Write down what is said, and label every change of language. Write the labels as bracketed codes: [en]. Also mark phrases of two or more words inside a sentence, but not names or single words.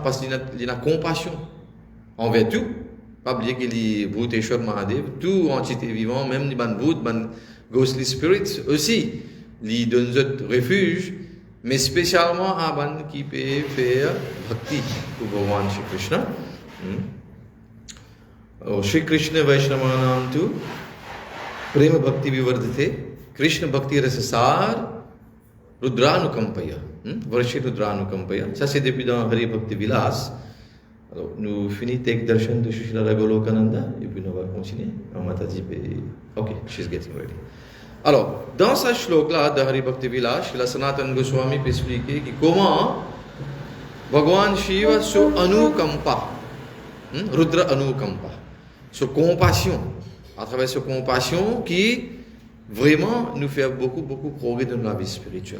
[fr] Parce qu'il a compassion envers tout. Pas oublier qu'il est Bhuteshwar Mahadev, tout entité vivant, même les Bhut, [en] Ghostly Spirits [fr] aussi, ils donnent refuge, mais spécialement à ban qui peut faire bhakti pour Bhagavan Shri Krishna. [sa] Alors, श्री कृष्ण वैष्णवानां तु प्रेम भक्ति विवर्धते कृष्ण भक्ति रसासार रुद्रानुकम्पया. वर्षि रुद्रानुकम्पया. [fr] Ça, c'est depuis dans Hari Bhakti Vilas. Alors, nous finissons avec darshan de Srila Golokananda et puis nous allons continuer. Mataji, [en] ok, she's getting ready. [fr] Alors, dans ce shlok-là de Hari Bhakti Vilas, Srila Sanatana Goswami peut expliquer comment Bhagavan Shiva sur Anukampa, [sa] रुद्र अनुकम्पा, [fr] sur compassion, à travers cette compassion qui vraiment nous fait beaucoup progrès dans la vie spirituelle.